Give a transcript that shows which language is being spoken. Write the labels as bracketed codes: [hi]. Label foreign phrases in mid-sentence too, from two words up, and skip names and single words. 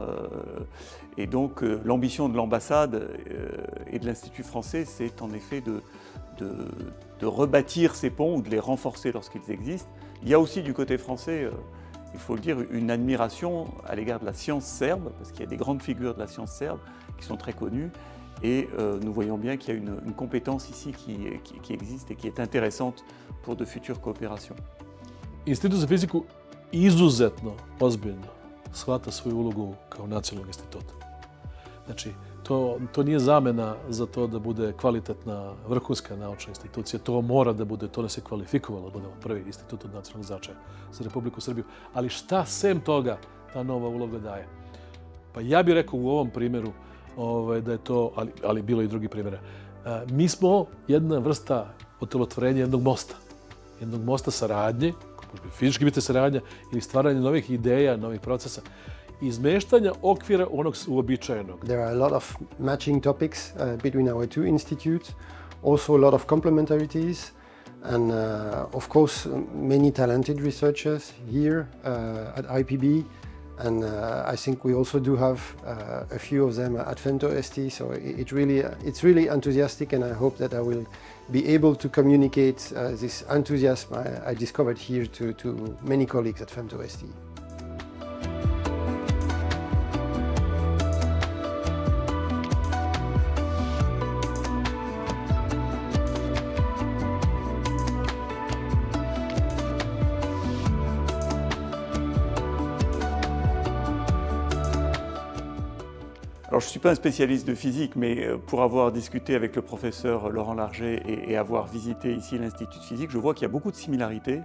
[fr] Et donc, l'ambition de l'ambassade et de l'Institut français, c'est en effet de rebâtir ces ponts ou de les renforcer lorsqu'ils existent. Il y a aussi du côté français, il faut le dire, une admiration à l'égard de la science serbe, parce qu'il y a des grandes figures de la science serbe qui sont très connues. Et nous voyons bien qu'il y a une compétence ici qui existe et qui est intéressante pour de futures coopérations. [sr] Institut za fiziku izuzetno ozbiljno shvata svoju ulogu kao nacionalnog instituta. Znači, to nije zamena za to da bude kvalitetna, vrhunska naučna institucija. To mora da bude, to nas je kvalifikovalo da budemo prvi institut od nacionalnog značaja za Republiku Srbiju. Ali šta sem toga ta nova uloga daje? Pa ja bih rekao u ovom primjeru da je to, ali bilo i drugih primjera. Mi smo jedna vrsta otelotvorenja jednog mosta saradnje, može fizički biti saradnja ili stvaranje novih ideja, novih procesa, izmeštanja okvira onog uobičajenog. [en] There are a lot of matching topics between our two institutes, also a lot of complementarities, and of course many talented researchers here at IPB. And I think we also do have a few of them at FEMTO-ST, so it's really enthusiastic, and I hope that I will be able to communicate this enthusiasm I discovered here to many colleagues at FEMTO-ST. [fr] Alors, je ne suis pas un spécialiste de physique, mais pour avoir discuté avec le professeur Loran Larže et avoir visité ici l'Institut de physique, je vois qu'il y a beaucoup de similarités.